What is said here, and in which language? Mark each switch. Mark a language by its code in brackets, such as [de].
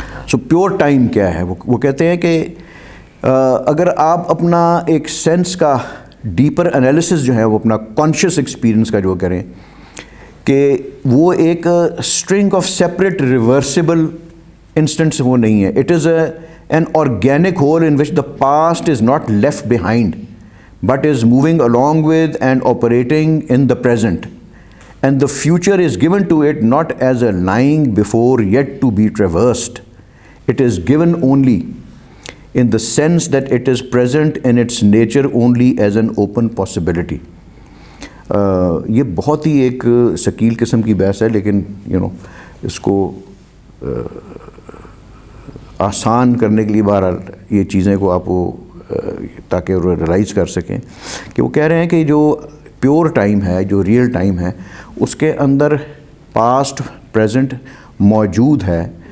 [ur] So pure time کیا ہے وہ کہتے ہیں کہ اگر آپ اپنا ایک سینس کا ڈیپر انالیسس جو ہے وہ اپنا کانشیس ایکسپیرئنس کا جو کریں کہ وہ ایک [en] string of separate reversible instants [ur] وہ نہیں ہے. [en] It is an organic whole in which the past is not left behind but is moving along with and operating in the present, and the future is given to it not as a lying before yet to be traversed. It is given only in the sense that it is present in its nature only as an open possibility. [ur] یہ بہت ہی ایک ثقیل قسم کی بحث ہے, لیکن اس کو آسان کرنے کے لیے بہرحال یہ چیزیں کو آپ کو تاکہ ریئلائز کر سکیں کہ وہ کہہ رہے ہیں کہ جو پیور ٹائم ہے, جو ریئل ٹائم ہے, اس کے اندر پاسٹ پریزنٹ موجود ہے.